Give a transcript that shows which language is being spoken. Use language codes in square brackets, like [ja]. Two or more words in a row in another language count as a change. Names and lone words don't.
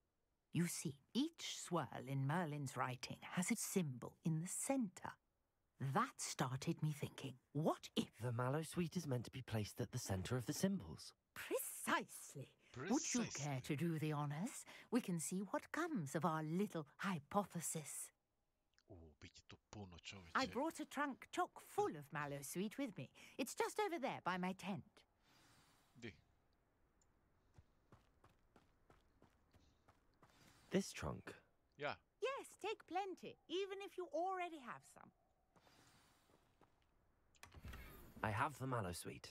[en] You see, each swirl in Merlin's writing has a symbol in the centre. That started me thinking, what if... The Mallowsweet is meant to be placed at the centre of the symbols. Precisely. Would you care to do the honours? We can see what comes of our little hypothesis. [hr] Biti tu puno, čovječe. [en] I brought a trunk chock full of mallow sweet with me. It's just over there by my tent. [hr] Di? [en] This trunk? Yeah. Yes, take plenty, even if you already have some. I have the mallow sweet.